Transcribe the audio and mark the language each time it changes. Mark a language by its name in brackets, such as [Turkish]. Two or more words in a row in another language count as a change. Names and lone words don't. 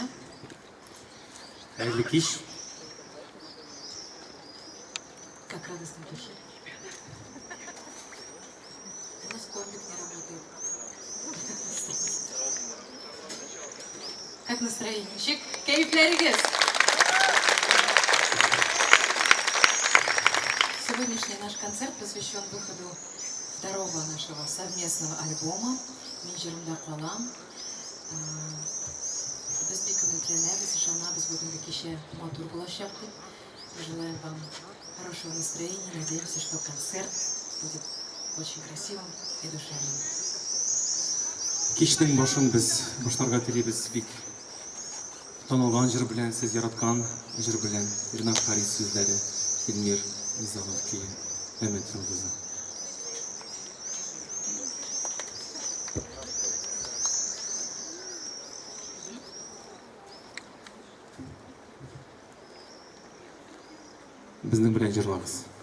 [Tatar] Хәерле кич. [Russian] Как радостно в душе. У нас комбик не работает. Как настроение? Кайфлеригес. Сегодняшний наш концерт посвящен выходу второго нашего совместного альбома «Мин җырымда калам». [Tatar] Без бик өметләнәбез, ышанабыз, бүгенге кичә матур булачак дип. [Russian] Желаем вам хорошего настроения. Надеемся, что концерт будет очень красивым и душевным. [Tatar] Кичнең башын без башларга телибез бик танылган җыр белән, сез яраткан җыр белән. Ирназ Харис сүзләре, Илмир Низамов көе, Өмет Йолдызы. Безнең белән җырлагыз.